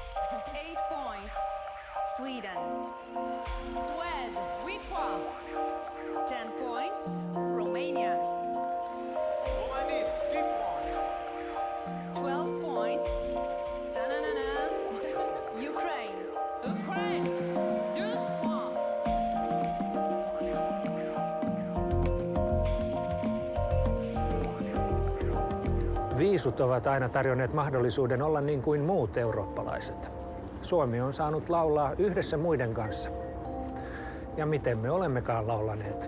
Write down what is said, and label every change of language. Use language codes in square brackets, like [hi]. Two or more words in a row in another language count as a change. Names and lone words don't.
[en] 8 points. Sweden. Swed, Wikwa. 10 points. Romania. Romania, 10 points. 12 points. Ta-na-na-na. Ukraine. Ukraine, 12 points. [fi] Viisut ovat aina tarjonneet mahdollisuuden olla niin kuin muut eurooppalaiset. Suomi on saanut laulaa yhdessä muiden kanssa. Ja miten me olemmekaan laulaneet?